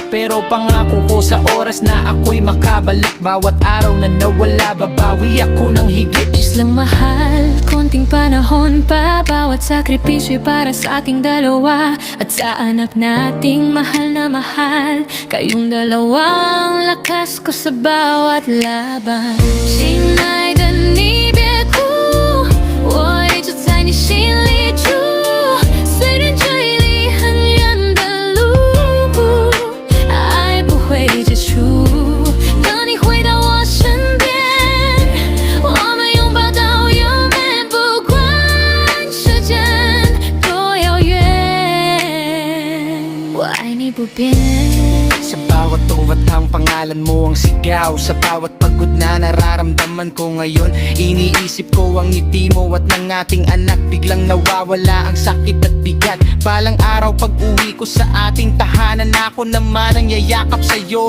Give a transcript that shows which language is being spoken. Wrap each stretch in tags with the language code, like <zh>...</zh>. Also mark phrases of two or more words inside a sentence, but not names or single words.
<tl>Pero pangako ko sa oras na ako'y makabalik, bawat araw na nawala, babawi ako ng higit. Diyos lang mahal, konting panahon pa, bawat sakripisyo para sa ating dalawa. At sa anak nating mahal na mahal, kayong dalawang lakas ko sa bawat laban.</tl> <zh>亲爱的你别哭，我一直在你心里住，虽然距离很远的路，爱不会结束。等你回到我身边，我们拥抱到永远，不管时间多遥远，我爱你不变。</zh> <tl>Sa bawat uwat ang pangalan mo ang sigaw. Sa bawat pagod na nararamdaman ko ngayon, iniisip ko ang ngiti mo at ng ating anak. Biglang nawawala ang sakit at bigat. Balang araw pag uwi ko sa ating tahanan, ako naman ang yayakap sa'yo.</tl>